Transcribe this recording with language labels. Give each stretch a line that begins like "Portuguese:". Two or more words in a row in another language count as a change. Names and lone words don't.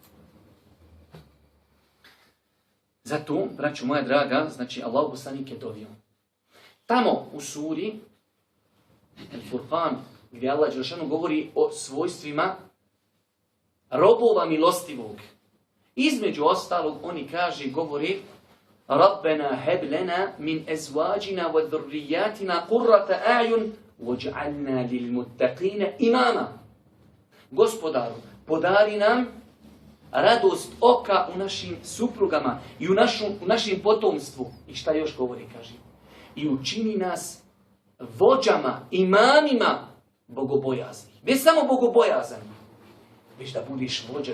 Bosnian: Zato, braćo moja draga, znači Allah poslanik je dovio. Tamo u suri Al-Furqan, gdje Allah Đelešanu govori o svojstvima robova milostivog. Između ostalog, oni govori
Arabic: ربنا هب لنا من أزواجنا وذرياتنا قرة أعين واجعلنا للمتقين إماما.
Bosnian: Gospodaru, podari nam radost oka u našim suprugama i u našim potomstvu. I šta još govori, kaže? I učini nas vođama, imamima bogobojaznih. Ne samo bogobojazan, već da budiš vođan.